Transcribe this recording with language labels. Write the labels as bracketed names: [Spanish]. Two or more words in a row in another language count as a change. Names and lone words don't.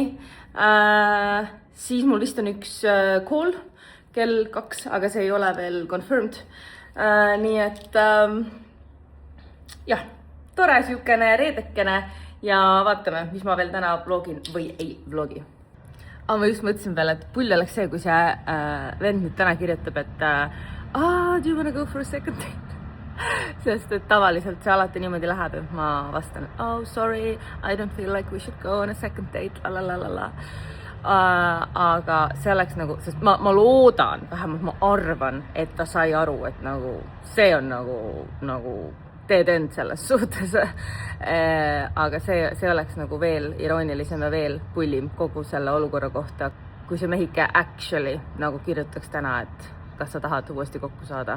[Estonian] Siis mul vist on üks call kell 2, aga see ei ole veel confirmed. Nii et jah, tore siukene reedekene ja vaatame, mis ma veel täna vlogin või ei vlogi. Aga ma just mõtlesin veel, et pull oleks see, kui see vend nüüd täna kirjutab, et [English] do you wanna go for a second date? [Estonian] Sest et tavaliselt see alati niimoodi läheb, et ma vastan, [English] oh sorry, I don't feel like we should go on a second date, lalalala. [Estonian] Aga see oleks nagu, sest ma loodan, vähemalt ma arvan, et ta sai aru, et nagu see on nagu teed end selles suhtes. Aga see oleks nagu veel iroonilisem ja veel pullim kogu selle olukorra kohta, kui see mehike actually nagu kirjutaks täna, et kas sa tahad uuesti kokku saada.